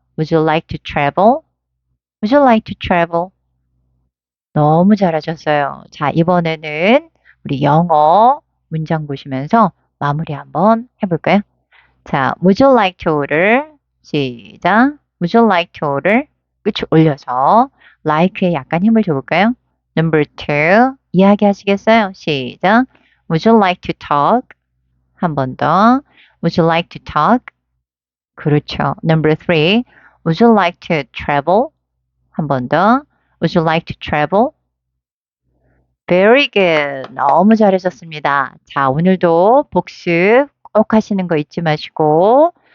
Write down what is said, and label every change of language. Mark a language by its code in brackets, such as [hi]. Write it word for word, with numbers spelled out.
[en] Would you like to travel? Would you like to travel? [ko] 너무 잘하셨어요. 자, 이번에는 우리 영어 문장 보시면서 마무리 한번 해볼까요? 자, [en] would you like to order? [ko] 시작. [en] Would you like to order? [ko] 끝을 올려서 like에 약간 힘을 줘볼까요? [en] Number two. [ko] 이야기하시겠어요? 시작. [en] Would you like to talk? [ko] 한 번 더. [en] Would you like to talk? [ko] 그렇죠. [en] Number three. Would you like to travel? [ko] 한 번 더. [en] Would you like to travel? Very good. [ko] 너무 잘하셨습니다. 자, 오늘도 복습 꼭 하시는 거 잊지 마시고, 또 채널 구독, 좋아요, 감사드립니다.